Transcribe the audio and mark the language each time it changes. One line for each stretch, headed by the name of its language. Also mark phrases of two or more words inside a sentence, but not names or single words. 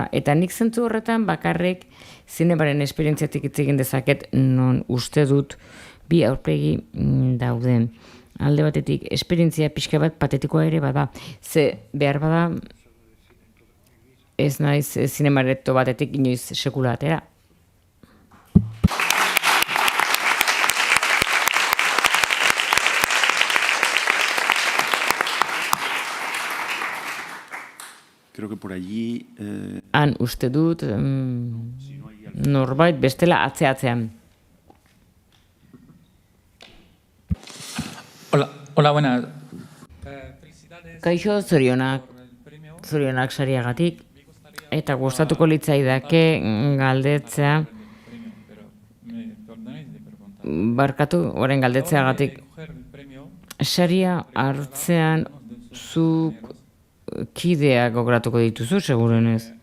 Basque: Eta nik zentzu horretan bakarrik zinemaren esperientziatik hitz egin dezaket non uste dut bi aurpegi dauden. Alde batetik, esperientzia pixka bat patetikoa ere bada. Ze behar bada ez naiz zinemareto batetik inoiz sekula atera.
Spanish: Creo que por allí...
Basque: Han uste dut norbait bestela atzean.
Spanish: Hola, buenas.
Basque: Kaixo, zorionak sariagatik, eta gustatuko litzaidake galdetzea, barkatu, orain galdetzeagatik, saria hartzean zuk kideak gogratuko dituzu, segurenez.